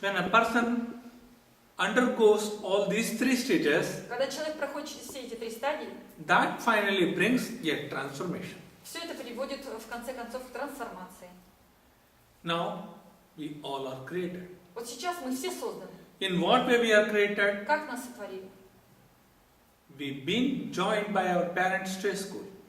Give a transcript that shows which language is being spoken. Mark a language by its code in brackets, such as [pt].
[en] When a person undergoes all these three stages, [ru] Когда человек проходит через все эти три стадии, [en] that finally brings a transformation. [ru] все это приводит в конце концов к трансформации. [en] Now, we all are created. [ru] Вот сейчас мы все созданы. [en] In what way we are created? [ru] Как нас сотворили? [en] We've been joined by our parents to a school.